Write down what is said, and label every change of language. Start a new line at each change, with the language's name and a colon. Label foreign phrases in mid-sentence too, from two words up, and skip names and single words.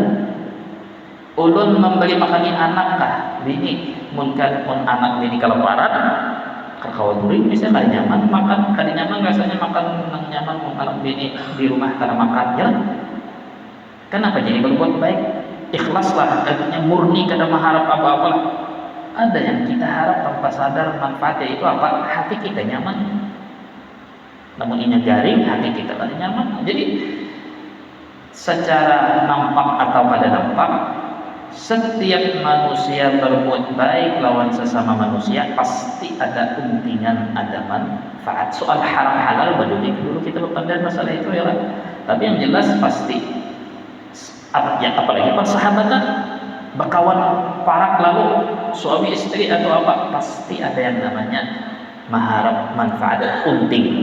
Banjar: Ulun memberi makani anak kah bini, mun anak bini kelaparan kawan murid misalnya kada nyaman makan, kada nyaman rasanya makan nang nyaman mun anak bini di rumah kada makan, ya kenapa jadi berbuat baik, ikhlaslah, artinya murni, kada mengharap apa-apa lah.
Indonesian: Ada yang kita harap tanpa sadar manfaatnya itu apa? Hati kita nyaman. Namun ini garing, hati kita kada nyaman. Jadi secara nampak atau kada nampak, setiap manusia berbuat baik lawan sesama manusia pasti ada kepentingan, ada manfaat. Soal haram halal dulu kita berpandang masalah itu ya kan. Tapi yang jelas pasti ya, apalagi persahabatan, berkawan parak lalu suami istri atau apa, pasti ada yang namanya mengharap manfaat penting.